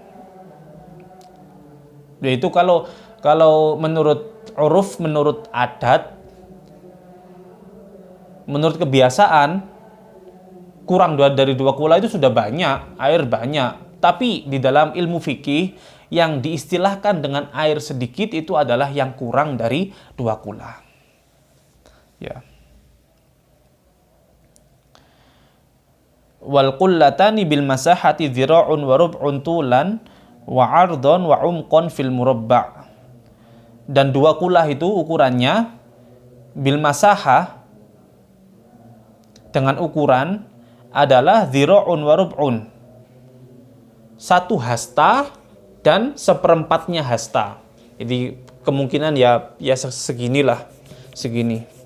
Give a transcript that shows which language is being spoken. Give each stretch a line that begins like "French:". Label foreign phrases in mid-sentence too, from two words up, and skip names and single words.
Indonesian: Yaitu kalau menurut uruf, menurut adat, menurut kebiasaan, kurang dari 2 kula itu sudah banyak, air banyak. Tapi di dalam ilmu fikih yang diistilahkan dengan air sedikit itu adalah yang kurang dari 2 kula. Ya.
Arabic: والقلتان بالمساحة ذراع وربع طولا وعرضا وعمقا في المربع'.
Indonesian: Dan 2 kulah itu ukurannya
Arabic: بالمساحة,
Indonesian: dengan ukuran adalah
Arabic: ذراع وربع,
Indonesian: 1 hasta dan 1/4 hasta. Jadi kemungkinan ya seginilah, segini.